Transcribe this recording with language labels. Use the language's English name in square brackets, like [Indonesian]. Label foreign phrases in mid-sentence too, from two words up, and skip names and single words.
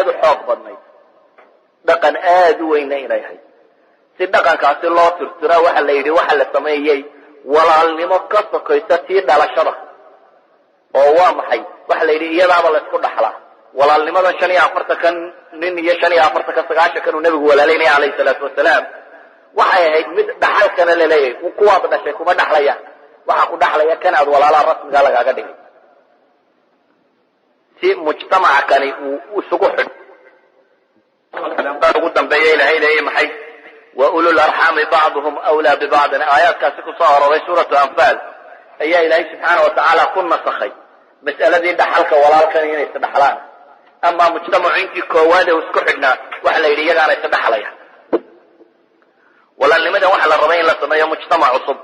[Somali] u xoog badnayd dhaqan aad u weyna inay ahayd si dhaqankaasi loo tirtira waxa la yidhi waxa la sameeyey walaalnimo ka sokaysa tii dhalashada oo waa maxay waxa la yidhi iyadaaba la isku dhaxlaa walaalnimadan 45 kan nin iyo 45 ka 9 kan uu nabigu walaalaynay [Arabic] عليه الصلاة والسلام [Somali] waxay ahayd mid dhaxalkana la leeyahay kuwaad dhashay kuma dhaxlaya waxa ku dhaxlaya kan aad walaalaha rasmiga lagaaga dhigay si mujtamaca kani uu isugu xidh ugu dambeeya ilaahay leeyahay maxay [Arabic] وأولو الأرحام بعضهم أولى ببعض [Somali] aayaadkaasi ku soo aroray suuratu anfaal ayaa ilaahay [Arabic] سبحانه وتعالى [Somali] ku nasakhay mas'aladii dhaxalka walaalkan inay isdhaxlaan ama mujtamacu intii koowaad uu isku xidhnaa waxa la yidhi iyagaana isdhaxlaya walaalnimadan waxa la rabay in la sameeyo mujtamac cusub